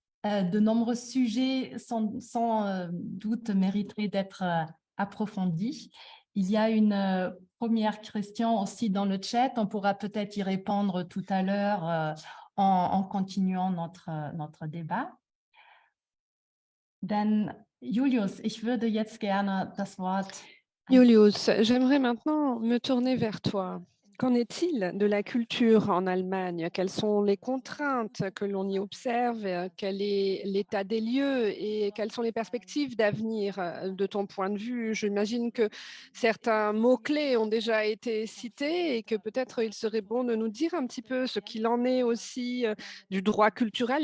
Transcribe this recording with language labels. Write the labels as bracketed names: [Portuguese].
[French] De nombreux sujets sans doute mériteraient d'être approfondis. Il y a une première question aussi dans le chat. On pourra peut-être y répondre tout à l'heure en continuant notre débat. [German] Dann, Julius, ich würde jetzt gerne das Wort... [French] Julius, j'aimerais maintenant me tourner vers toi. Qu'en est-il de la culture en Allemagne? Quelles sont les contraintes que l'on y observe? Quel est l'état des lieux et quelles sont les perspectives d'avenir de ton point de vue? J'imagine que certains mots-clés ont déjà été cités et que peut-être il serait bon de nous dire un petit peu ce qu'il en est aussi du droit culturel.